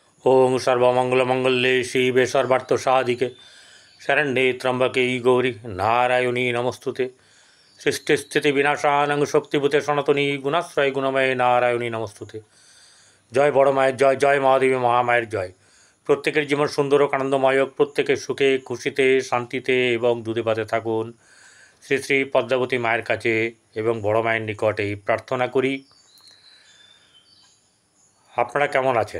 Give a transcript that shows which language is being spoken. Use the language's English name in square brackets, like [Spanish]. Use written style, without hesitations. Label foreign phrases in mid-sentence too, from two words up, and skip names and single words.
[Sanskrit] ओं सर्वमंगलमंगल्ये शिवे सर्वार्थसाधिके शरण्ये त्र्यंबके गौरी नारायणी नमस्तुते सृष्टिस्थितिविनाशानं शक्तिभूते सनातनी गुणाश्रय गुणमय नारायणी नमस्तुते। [Bangla] জয় বড় মায়ের জয়, জয় মহাদেবী মহামায়ের জয়। প্রত্যেকের জীবন সুন্দর ও আনন্দময় হোক, প্রত্যেকের সুখে খুশিতে শান্তিতে এবং দুধে ভাতে থাকুন শ্রী শ্রী পদ্মাবতী মায়ের কাছে এবং বড় মায়ের নিকটে প্রার্থনা করি। আপনারা কেমন আছেন?